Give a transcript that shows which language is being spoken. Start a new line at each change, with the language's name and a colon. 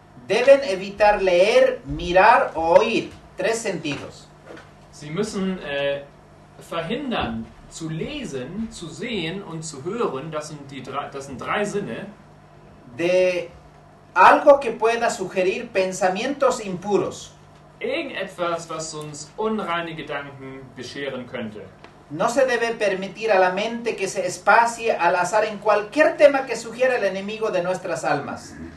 Spanish: Deben evitar leer, mirar o oír, 3 sentidos.
German: Sie müssen verhindern, zu lesen, zu sehen und zu hören, das sind 3 Sinne,
Spanish: De algo que pueda sugerir pensamientos impuros.
German: irgendetwas, was uns unreine Gedanken bescheren könnte.
Spanish: No se debe permitir a la mente que se espacie al azar en cualquier tema que sugiera el enemigo de nuestras almas.